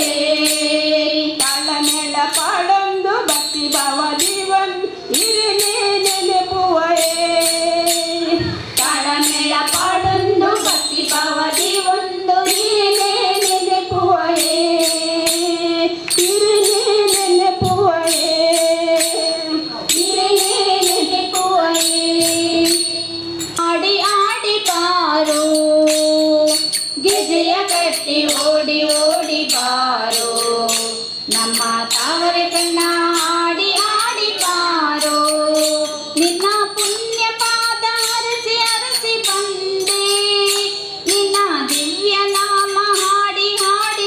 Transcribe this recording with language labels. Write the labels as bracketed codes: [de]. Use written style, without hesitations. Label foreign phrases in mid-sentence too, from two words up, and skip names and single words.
[tcy] ತಾಳಮೇಳ ಪಾಡೊಂದು ಭಕ್ತಿ ಭಾವದಿ ಒಂದು ಇರಿನೇ ನೆನಪುವಯೇ ತಾಳಮೇಳ ಪಾಡೊಂದು ಭಕ್ತಿ ಭಾವದಿ ಒಂದು ಇರಿನೇ ನೆನಪುವಯೇ ಇರಿನೇ ನೆನಪುವಯೇ ಇರಿನೇ ನೆನಪುವಯೇ [kn] ಆಡಿ ಆಡಿ ಬಾರೋ ಗೆಜೆಯ ಕಟ್ಟಿ ಓಡಿ ಓಡಿ ಬಾರೋ ನಮ್ಮ ತಾವರೆ ಕಣ್ಣ ಆಡಿ ಆಡಿ ಬಾರೋ ನಿನ್ನ ಪುಣ್ಯ ಪಾದ ಅರಸಿ ಅರಸಿ ಬಂದೆ ನಿನ್ನ ದಿವ್ಯ ನಾಮ ಹಾಡಿ ಹಾಡಿ